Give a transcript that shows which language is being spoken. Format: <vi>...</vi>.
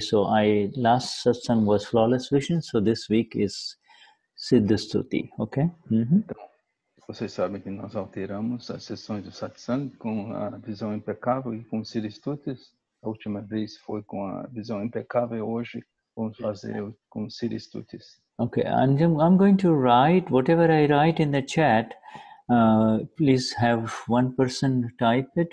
<en>So last satsang was flawless vision, so this week is Siddha Stuti, okay?</en> <pt>Então, vocês sabem que nós alteramos as sessões do satsang com a visão impecável e com Siddha Stutis. A última vez foi com a visão impecável e hoje vamos fazer com Siddha Stutis.</pt> <en>Okay, and I'm going to write whatever I write in the chat. Please have one person type it.</en>